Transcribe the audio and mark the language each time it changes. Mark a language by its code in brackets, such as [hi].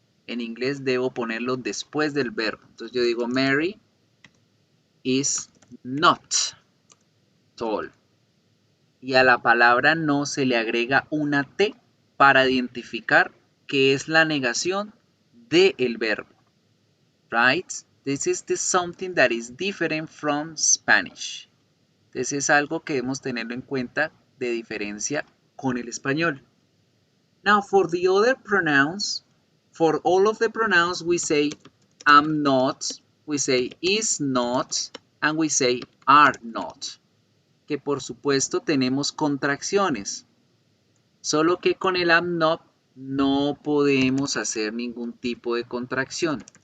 [es] En inglés debo ponerlo después del verbo. Entonces yo digo [en] Mary is not tall. [es] Y a la palabra no se le agrega una T para identificar que es la negación del verbo. [en] Right? This is something that is different from Spanish. [es] Entonces es algo que debemos tenerlo en cuenta de diferencia con el español. [en] Now for the other pronouns, for all of the pronouns we say am not, we say is not, and we say are not. [es] Que por supuesto tenemos contracciones, solo que con el am not no podemos hacer ningún tipo de contracción.